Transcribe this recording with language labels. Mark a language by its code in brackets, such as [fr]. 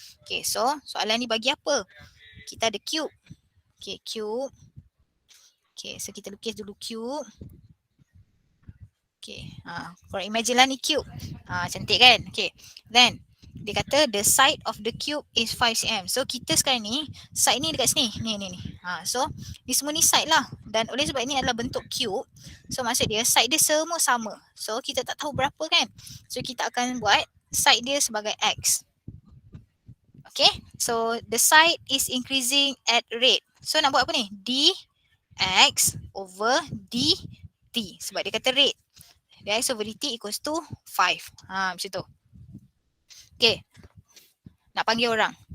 [ms] Okay, so soalan ni bagi apa? Kita ada cube. Okay, cube. Okay, so kita lukis dulu cube. Okay, korang imagine lah ni cube. Cantik kan? [en] Okay, then [ms] dia kata [en] the side of the cube is 5 cm. [ms] So kita sekarang ni, side ni dekat sini. Ni. So ni semua ni side lah. Dan oleh sebab ini adalah bentuk cube. So maksud dia side dia semua sama. So kita tak tahu berapa kan? So kita akan buat side dia sebagai X. [en] Okay, so the side is increasing at rate. [ms] So nak buat apa ni? dx over dt. Sebab dia kata rate. [en] dx over dt equals to 5. [ms] Macam tu. [en] Okay. [ms] Nak panggil orang.